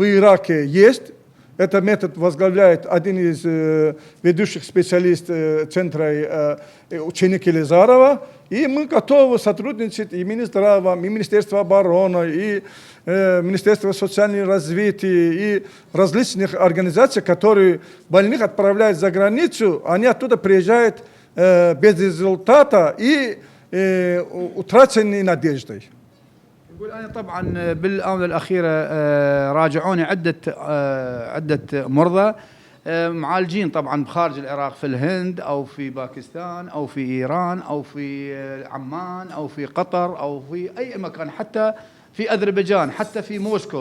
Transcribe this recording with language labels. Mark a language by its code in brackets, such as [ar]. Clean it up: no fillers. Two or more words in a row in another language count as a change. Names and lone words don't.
[ru] Ираке есть, этот метод возглавляет один из ведущих специалистов центра ученик Елизарова, и мы готовы сотрудничать и Минздравом, и Министерством обороны, и Министерство социального развития и различных организаций, которые больных отправляют за границу, они оттуда приезжают без результата и утраченной надеждой. [ar] يقول أنا طبعا بالآونة الأخيرة راجعوني عدة مرضى معالجين طبعا بخارج العراق في الهند أو في باكستان أو في إيران أو في عمان أو في قطر أو في أي مكان، حتى في أذربيجان، حتى في موسكو.